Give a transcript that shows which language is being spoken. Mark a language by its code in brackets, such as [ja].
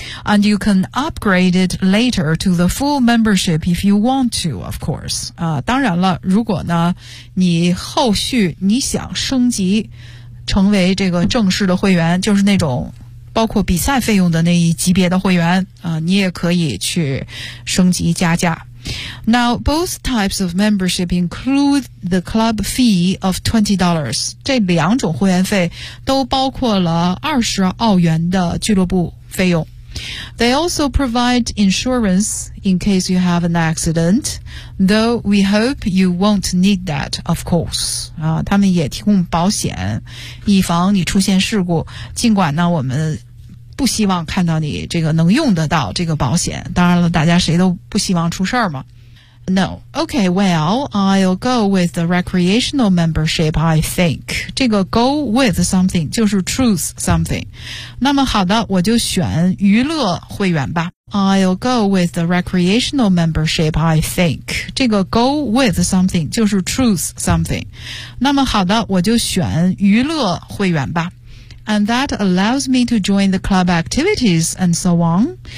[en] And you can upgrade it later to the full membership if you want to, of course. [zh] 当然了，如果呢，你后续你想升级成为这个正式的会员，就是那种包括比赛费用的那一级别的会员，你也可以去升级加价。 [en] Now, both types of membership include the club fee of $20. [zh] 这两种会员费都包括了20澳元的俱乐部费用。 [en] They also provide insurance in case you have an accident, though we hope you won't need that, of course. [zh] 他们也提供保险，以防你出现事故，尽管呢，我们不希望看到你这个能用得到这个保险，当然了，大家谁都不希望出事儿嘛。 [en] No, okay, well, I'll go with the recreational membership, I think. 这个 go with something 就是 choose something. [zh] 那么好的，我就选娱乐会员吧。 [en] I'll go with the recreational membership, I think. 这个 go with something 就是 choose something. [zh] 那么好的，我就选娱乐会员吧。 [en] And that allows me to join the club activities and so on.